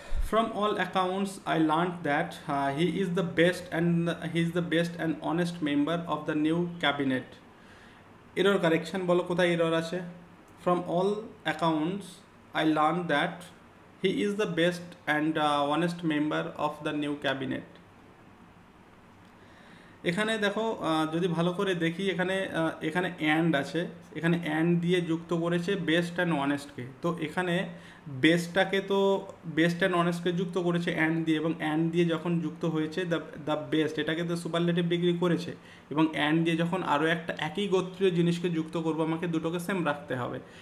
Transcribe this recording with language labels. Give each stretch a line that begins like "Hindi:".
English: From all accounts, I learned that he is the best and honest member of the new cabinet. Error correction,
Bangla: বলো কোথায় error আছে?
English: From all accounts, I learned that he is the best and honest member of the new cabinet.
Bangla: এখানে দেখো, যদি ভালো করে দেখি, এখানে অ্যান্ড আছে, এখানে অ্যান্ড দিয়ে যুক্ত করেছে বেস্ট অ্যান্ড অনেস্টকে। তো এখানে বেস্টটাকে তো বেস্ট অ্যান্ড অনেস্টকে যুক্ত করেছে অ্যান্ড দিয়ে, এবং অ্যান্ড দিয়ে যখন যুক্ত হয়েছে দ্য বেস্ট, এটাকে তো সুপারলেটিভ ডিগ্রি করেছে, এবং অ্যান্ড দিয়ে যখন আরও একটা একই গোত্রীয় জিনিসকে যুক্ত করবো, আমাকে দুটোকে সেম রাখতে হবে।